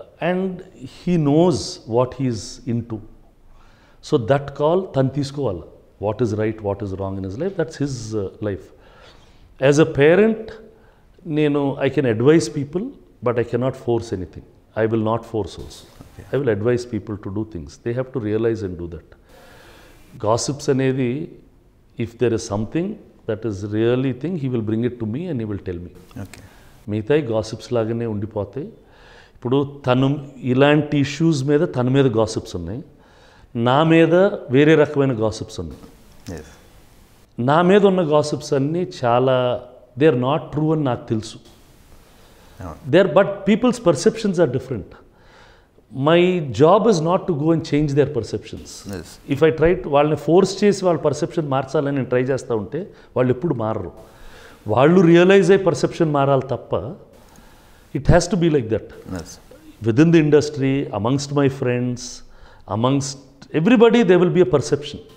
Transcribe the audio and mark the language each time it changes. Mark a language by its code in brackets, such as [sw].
[en] And he knows what he's into. So that call [te] తను తీసుకోవాలి. [en] What is right, what is wrong in his life, that's his life. As a parent నేను I can advise people but I cannot force anything. I will not force also. Okay. I will advise people to do things. They have to realize and do that. Gossips anedi, if there is something that is really thing, he will bring it to me and he will tell me. Okay. [te] మిగతా gossips లాగానే ఉండిపోతాయి. ఇప్పుడు తను ఇలాంటి issues మీద తన మీద gossips ఉన్నాయి, నా మీద వేరే రకమైన గాసిప్స్ ఉన్నాయి. నా మీద ఉన్న గాసిప్స్ అన్నీ చాలా [en] they are not true [te] అని నాకు తెలుసు. [en] But people's perceptions are different. My job is not to go and change their perceptions. Yes. If I try to [te] వాళ్ళని ఫోర్స్ చేసి వాళ్ళ పర్సెప్షన్ మార్చాలని నేను ట్రై చేస్తూ ఉంటే వాళ్ళు ఎప్పుడు మారరు. వాళ్ళు రియలైజ్ అయ్యే పర్సెప్షన్ మారాలి తప్ప. [en] It has to be like that. With in the industry, amongst my friends, amongst everybody they will be a perception.